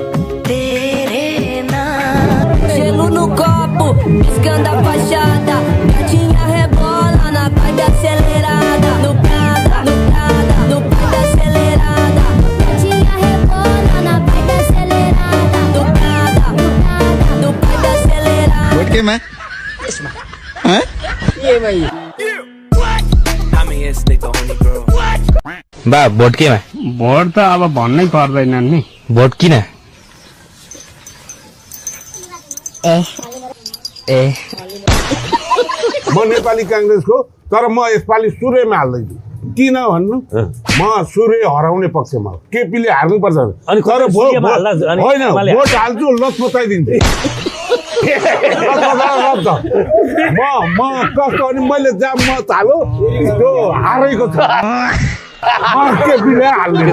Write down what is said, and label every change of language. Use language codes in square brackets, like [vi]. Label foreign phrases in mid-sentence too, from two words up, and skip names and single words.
[pt] Gelo no copo, piscando a fachada. Gatinha rebola na vibe acelerada. No Prada, no Prada, no vibe acelerada. Gatinha rebola na [ne] केमा बा भोट केमा भोट त अब भन्नै पर्दैन नि भोट किन म नेपाली कांग्रेसको तर म यसपालि सूर्यमा हाल्दैछु किन भन्नु म सूर्य हराउने पक्षमा हो केपीले हार्नुपर्छ तर होइन भोट हाल्छु लसपताइदिन्छु म कस्तो अनि मैले जहाँ मत हालो त्यो हारेको छ केपीले हाल्ने